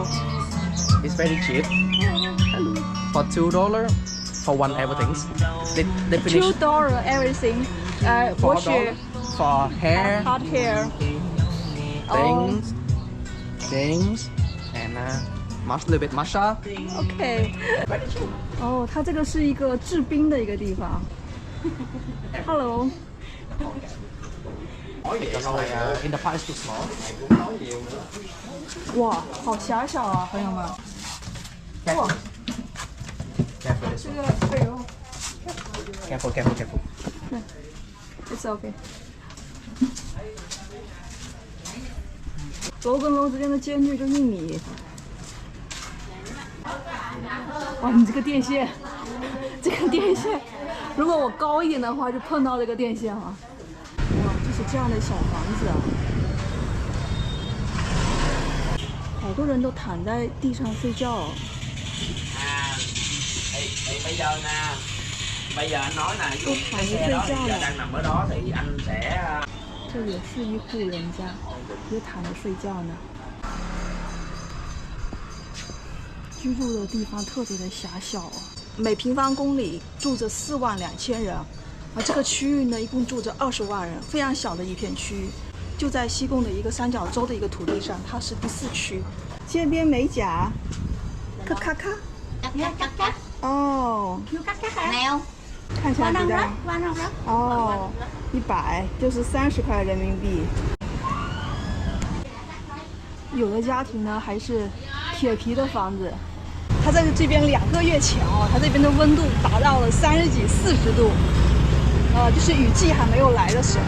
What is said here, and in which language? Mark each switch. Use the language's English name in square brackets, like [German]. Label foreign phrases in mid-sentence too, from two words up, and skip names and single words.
[English] It's very cheap. For $2 for one everything. They finish $2 everything. Wash your $4 for hair, hot hair. things, and little bit massage. [Chinese] OK。哦，它这个是一个制冰的一个地方。Hello。 [English] Because in the pot is too small. [Chinese] 哇，好狭小啊，朋友们。哇， [English] Careful this [Chinese] 这 [English] one. [Chinese] 个，哎呦 [English] Careful. ，It's OK。 [Chinese] 楼跟楼之间的间距就1米。哇，你这个电线，如果我高一点的话，就碰到这个电线了。哇，就是这样的小房子啊，好多人都躺在地上睡觉。 [Vietnamese] Bây giờ nè, bây giờ anh nói nè, ví dụ cái xe đó thì giờ đang nằm ở đó thì anh sẽ [Chinese] 这也是一户人家，也躺着睡觉呢。居住的地方特别的狭小啊，每平方公里住着42000人，而这个区域呢，一共住着20万人，非常小的一片区域，就在西贡的一个三角洲的一个土地上，它是第4区。街边美甲，咔咔咔， [Vietnamese] cắt cắt 哦， cắt cắt nèo [Chinese] 看起来 [Vietnamese] quan [Chinese] 比 [Vietnamese] rong [Chinese] 较 [Vietnamese] rất quan rong rất [Chinese] 哦，100就是30块人民币。有的家庭呢还是铁皮的房子，它在这边2个月前哦，它这边的温度达到了30几、40度，就是雨季还没有来的时候。